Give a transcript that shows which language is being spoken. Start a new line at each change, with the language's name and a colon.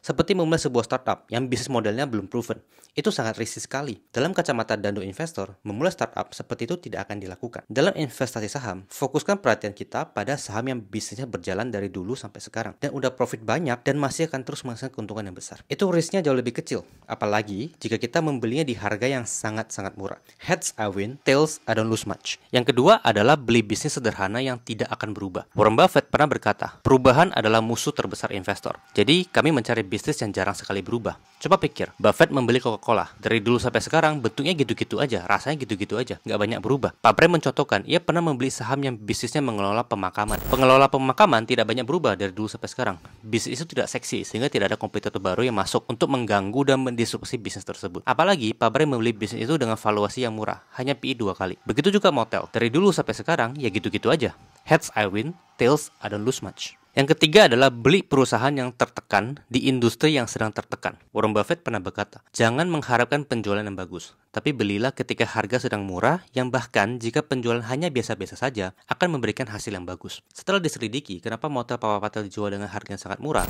Indonesian: Seperti memulai sebuah startup yang bisnis modelnya belum proven. Itu sangat risiko sekali. Dalam kacamata Dando Investor, memulai startup seperti itu tidak akan dilakukan. Dalam investasi saham, fokuskan perhatian kita pada saham yang bisnisnya berjalan dari dulu sampai sekarang. Dan udah profit banyak dan masih akan terus menghasilkan keuntungan yang besar. Itu risknya jauh lebih kecil. Apalagi jika kita membelinya di harga yang sangat-sangat murah.
English: Heads I win, tails I don't lose much.
Indonesian: Yang kedua adalah beli bisnis sederhana yang tidak akan berubah. Warren Buffett pernah berkata, perubahan adalah musuh terbesar investor. Jadi kami mencari bisnis yang jarang sekali berubah. Coba pikir, Buffett membeli Coca-Cola. Dari dulu sampai sekarang bentuknya gitu-gitu aja, rasanya gitu-gitu aja, nggak banyak berubah. Pabrai mencontohkan, ia pernah membeli saham yang bisnisnya mengelola pemakaman. Pengelola pemakaman tidak banyak berubah dari dulu sampai sekarang. Bisnis itu tidak seksi sehingga tidak ada kompetitor baru yang masuk untuk mengganggu dan mendisrupsi bisnis tersebut. Apalagi Pabrai membeli bisnis itu dengan valuasi yang murah, hanya PI 2 kali. Begitu juga motel. Dari dulu sampai sekarang, ya gitu-gitu aja.
English: Heads I win, tails I don't lose much.
Indonesian: Yang ketiga adalah beli perusahaan yang tertekan di industri yang sedang tertekan. Warren Buffett pernah berkata, jangan mengharapkan penjualan yang bagus, tapi belilah ketika harga sedang murah, yang bahkan jika penjualan hanya biasa-biasa saja, akan memberikan hasil yang bagus. Setelah diselidiki, kenapa motel Papa Patel dijual dengan harga yang sangat murah?